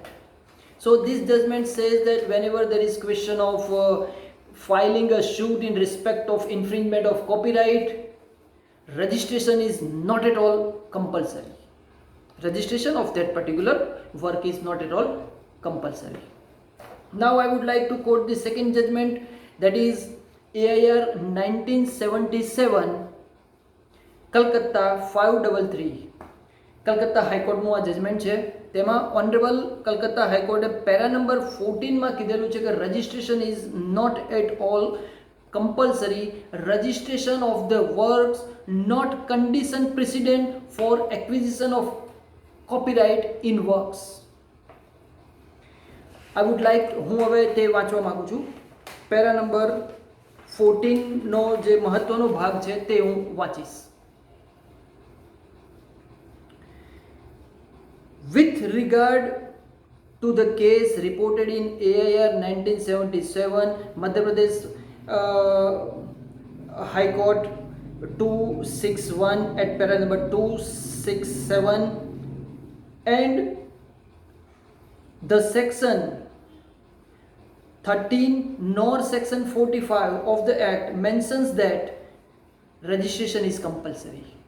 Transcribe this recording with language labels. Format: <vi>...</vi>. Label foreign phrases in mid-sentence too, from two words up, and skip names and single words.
<en>So this judgment says that whenever there is question of filing a suit in respect of infringement of copyright, registration is not at all compulsory. Registration of that particular work is not at all compulsory. Now I would like to quote the second judgment, that is AIR 1977 કલકત્તા 533</en> <gu>કલકત્તા હાઈકોર્ટનું આ જજમેન્ટ છે. તેમાં ઓનરેબલ કલકત્તા હાઈકોર્ટે પેરા નંબર 14 માં કીધેલું છે કે</gu> <en>registration is not at all compulsory. Registration of the works not condition precedent for acquisition of copyright in works. I would like</en> <gu>હું હવે તે વાંચવા માંગુ છું. પેરા નંબર 14 નો જે મહત્વનો ભાગ છે તે હું વાંચીશ.</gu> <en>With regard to the case reported in AIR 1977, Madhya Pradesh High Court 261 at para number 267, and the section 13 nor section 45 of the Act mentions that registration is compulsory.</en>